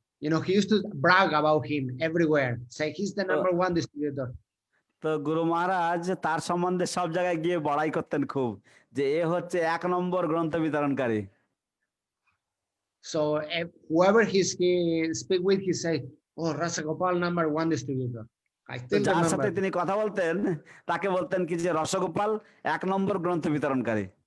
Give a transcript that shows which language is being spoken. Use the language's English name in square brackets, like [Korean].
[English] He used to brag about him everywhere. Say he's the number one distributor. [Bangla] তো গুরু মহারাজ তার সম্বন্ধে সব জায়গায় গিয়ে বড়াই করতেন খুব, যে এ হচ্ছে 1 নম্বর গ্রন্থ বিতরণকারী। [English] So whoever he speak with, he say, "Oh, Rasa Gopal number one distributor." I still [Bangla] যার [English] remember. [Bangla] সাথে তিনি কথা বলতেন তাকে বলতেন কি যে রসগোপাল 1 নম্বর গ্রন্থ বিতরণকারী।